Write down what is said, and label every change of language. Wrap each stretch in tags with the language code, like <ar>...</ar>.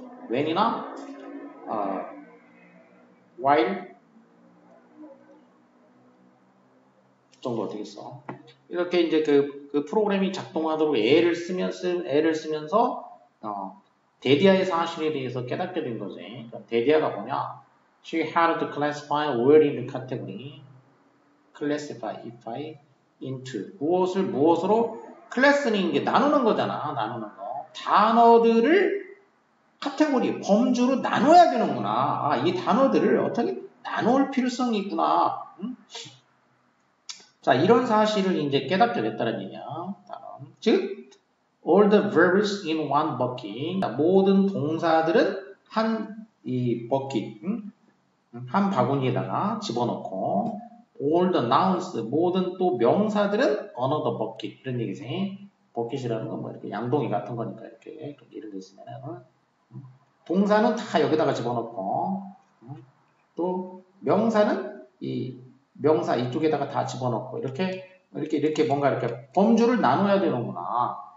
<ko>when이나 while 정도 되겠어. 이렇게 이제 그 프로그램이 작동하도록 애를 쓰면서 데디아의 사실에 대해서 깨닫게 된 거지. 그러니까 데디아가 뭐냐?</ko> <en>She had to classify where in the category. classify into</en> <ko>무엇을 무엇으로 클래스는 이게 나누는 거잖아. 나누는 거. 단어들을 카테고리, 범주로 나눠야 되는구나. 아, 이 단어들을 어떻게 나눌 필요성이 있구나. 응? 자, 이런 사실을 이제 깨닫게 됐다는 얘기야. 다음. 즉,</ko> <en>all the verbs in one bucket.</en> <ko>모든 동사들은 한 이 버킷, 한 바구니에다가 집어넣고,</ko> <en>all the nouns,</en> <ko>모든 또 명사들은</ko> <en>another bucket.</en> <ko>이런 얘기지. 버킷이라는 건 뭐 이렇게 양동이 같은 거니까 이렇게 예를 들면 동사는 다 여기다가 집어넣고, 또 명사는 이 명사 이쪽에다가 다 집어넣고 이렇게 뭔가 이렇게 범주를 나눠야 되는구나.</ko>